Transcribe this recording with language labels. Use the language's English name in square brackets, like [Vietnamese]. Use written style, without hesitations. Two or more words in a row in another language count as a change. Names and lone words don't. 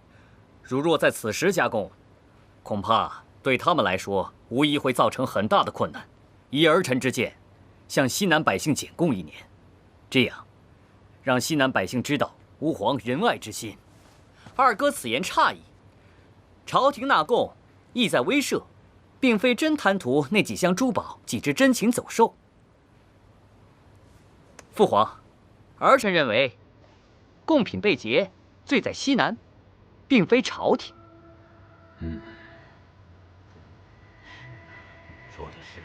[Chinese] 如若在此时加贡，恐怕对他们来说无疑会造成很大的困难。依儿臣之见，向西南百姓减贡1年，这样让西南百姓知道吾皇仁爱之心。二哥此言差矣，朝廷纳贡意在威慑，并非真貪图那幾箱珠寶、幾隻珍禽走獸。父皇，兒臣認為，貢品被劫，罪在西南，並非朝廷。說的是。